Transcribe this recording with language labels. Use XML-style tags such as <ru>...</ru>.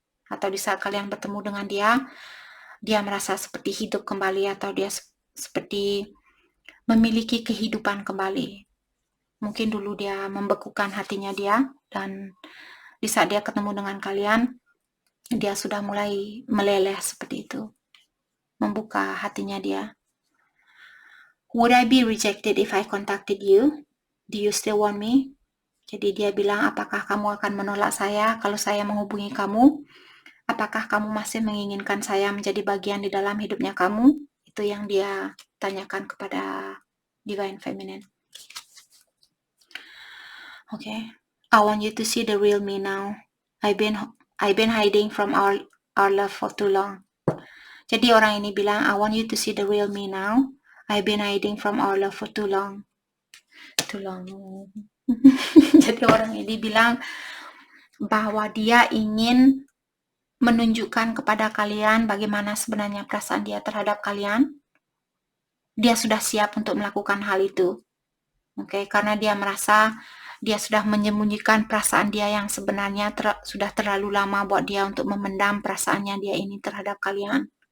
<id>Atau di saat kalian bertemu dengan dia merasa seperti hidup kembali atau dia seperti memiliki kehidupan kembali. Mungkin dulu dia membekukan hatinya dia dan di saat dia ketemu dengan kalian, dia sudah mulai meleleh seperti itu. Membuka hatinya dia.</id> <en>Would I be rejected if I contacted you? Do you still want me?</en> <id>Jadi dia bilang, apakah kamu akan menolak saya kalau saya menghubungi kamu? Apakah kamu masih menginginkan saya menjadi bagian di dalam hidupnya kamu? Itu yang dia tanyakan kepada Divine Feminine.</id> <en>Okay. I want you to see the real me now. I've been hiding from our love for too long.</en> <id>Jadi orang ini bilang,</id> <en>I want you to see the real me now. I've been hiding from our love for too long. Too long.</en> <id>Jadi orang ini bilang bahwa dia ingin menunjukkan kepada kalian bagaimana sebenarnya perasaan dia terhadap kalian. Dia sudah siap untuk melakukan hal itu. Oke, karena dia merasa dia sudah menyembunyikan perasaan dia yang sebenarnya sudah terlalu lama buat dia untuk memendam perasaannya dia ini terhadap kalian.</id>